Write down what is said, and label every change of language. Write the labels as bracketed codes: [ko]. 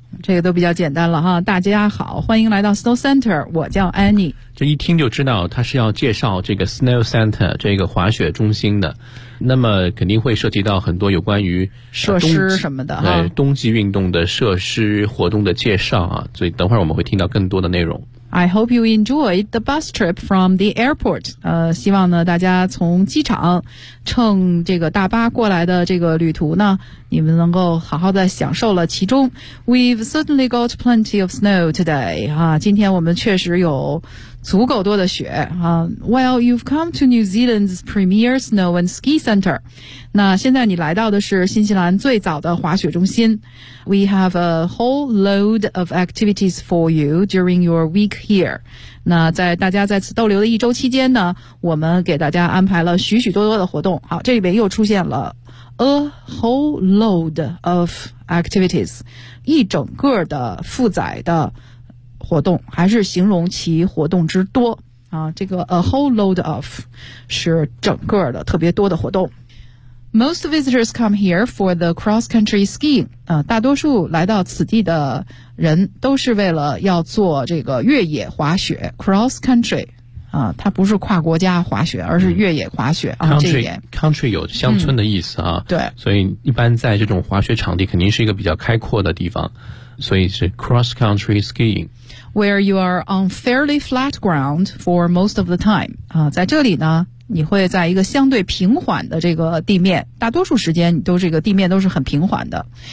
[zh] 这个都比较简单了哈，大家好，欢迎来到 snow center, 我叫 Annie。这一听就知道他是要介绍这个 snow center, 这个滑雪中心的。那么肯定会涉及到很多有关于设施什么的哈，对，冬季运动的设施活动的介绍啊，所以等会儿我们会听到更多的内容。 [en] I hope you enjoyed the bus trip from the airport. [zh] 希望呢大家从机场乘这个大巴过来的这个旅途呢，你们能够好好的享受了其中。 [en] We've certainly got plenty of snow today. [zh] 今天我们确实有足够多的雪、 [en] Well, you've come to New Zealand's premier snow and ski center. [zh] 那现在你来到的是新西兰最早的滑雪中心。 [en] We have a whole load of activities for you during your week here. [zh] 那在大家在此逗留的一周期间呢，我们给大家安排了许许多多的活动。好，这里边又出现了 [en] a whole load of activities， [zh] 一整个的负载的活动，还是形容其活动之多啊。这个 [en] a whole load of [zh] 是整个的特别多的活动。 [en] Most visitors come here for the cross-country skiing. [zh] 大多数来到此地的人都是为了要做这个越野滑雪 cross-country. 它不是跨国家滑雪，而是越野滑雪、 Country 有乡村的意思啊。对，所以一般在这种滑雪场地肯定是一个比较开阔的地方，所以是 cross-country skiing. [en] Where you are on fairly flat ground for most of the time. [zh] 在这里呢你会在一个相对平缓的这个地面，大多数时间都这个地面都是很平缓的。